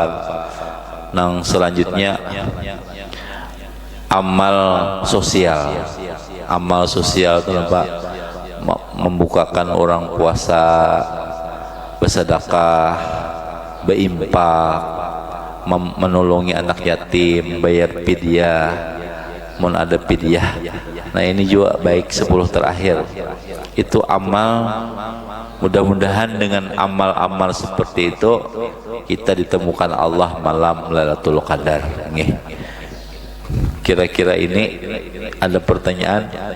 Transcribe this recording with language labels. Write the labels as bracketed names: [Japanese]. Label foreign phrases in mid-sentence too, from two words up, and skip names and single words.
[Indonesian] Nang selanjutnya amal sosial. Amal sosial itu apa? Membukakan orang puasa, bersedekah, berimpak, menolongi anak yatim, bayar pidyah, mun ada pidyah. Nah, ini juga baik 10 terakhir. Itu amal, mudah-mudahan dengan amal-amal seperti itu kita ditemukan Allah malam Lailatul Qadar. Nggih. Kira-kira ini ada pertanyaan?